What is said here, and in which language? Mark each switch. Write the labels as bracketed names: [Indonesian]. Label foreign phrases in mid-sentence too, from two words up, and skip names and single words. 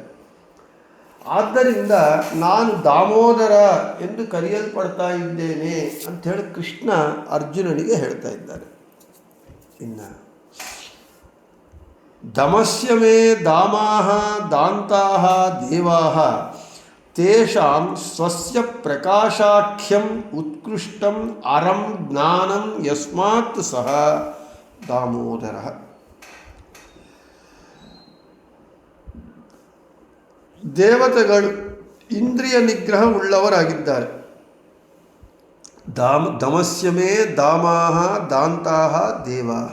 [Kannada] ಆದ್ದರಿಂದ ನಾನು ದಾಮೋದರ ಎಂದು ಕರೆಯಲ್ಪಡ್ತಾ ಇದ್ದೇನೆ ಅಂಥೇಳಿ ಕೃಷ್ಣ ಅರ್ಜುನನಿಗೆ ಹೇಳ್ತಾ ಇದ್ದಾನೆ. [Sanskrit] ಇನ್ನು ದಮಸ್ಯ ಮೇ ದಾಮಾಹ ದಾಂತಾಹ ದೇವಾಹ ತೇಷಾಂ ಸ್ವಸ್ಯ ಪ್ರಕಾಶಾಖ್ಯಂ ಉತ್ಕೃಷ್ಟಂ ಅರಂ ಜ್ಞಾನಂ ಯಸ್ಮಾತ್ ಸಹ ದಾಮೋದರಃ. [Kannada] ದೇವತೆಗಳು ಇಂದ್ರಿಯ ನಿಗ್ರಹ ಉಳ್ಳವರಾಗಿದ್ದಾರೆ. [Sanskrit] ದಮಸ್ಯ ಮೇ ದಾಮಾಹ ದಾಂತಾಹ ದೇವಾಹ.